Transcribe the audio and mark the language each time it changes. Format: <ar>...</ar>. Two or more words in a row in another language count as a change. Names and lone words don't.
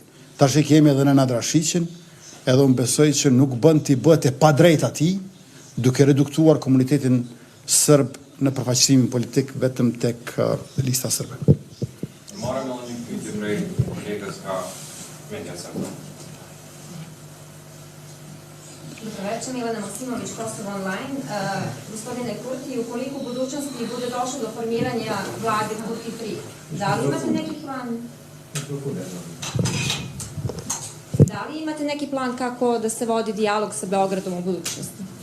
<sq>Tash e kemi edhe në Nadrashiqin, edhe unë besoj që nuk bën t'i bëhet e padrejt atij, duke reduktuar komunitetin serb në përfaqësimin politik vetëm tek lista serbe. Marrëm edhe një pyetje prej kolegës nga media serbe.</sq> <sr>Вече Милана Максимович, Kosovo Online. Gospodine Kurti, ukoliko u budućnosti bude došlo do formiranja vlade Kurti 3, da li imate neki plan? Da li imate neki plan kako da se vodi dijalog sa Beogradom u budućnosti?</sr>